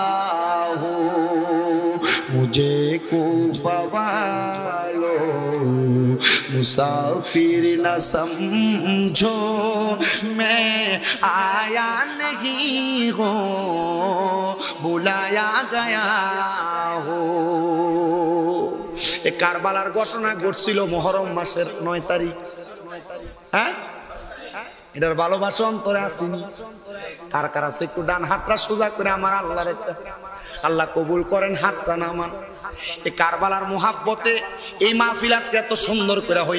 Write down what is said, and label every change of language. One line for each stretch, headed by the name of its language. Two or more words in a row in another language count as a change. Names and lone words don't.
Urdu: ہوں مجھے کوفہ والوں مسافر نہ سمجھو میں آیا نہیں ہوں بلایا گیا
Bangla: ہوں এই কারবালার ঘটনা ঘটছিল মুহররম মাসের 9 তারিখ হ্যাঁ এটার ভালোবাসা অন্তরে আসেনি কার কার আছে একটু ডান হাতটা সোজা করে আমার আল্লাহর আল্লাহ কবুল করেন হাতটা নামান এই কারবালার মুহাব্বতে এই মাহফিল আজকে এত সুন্দর করে হয়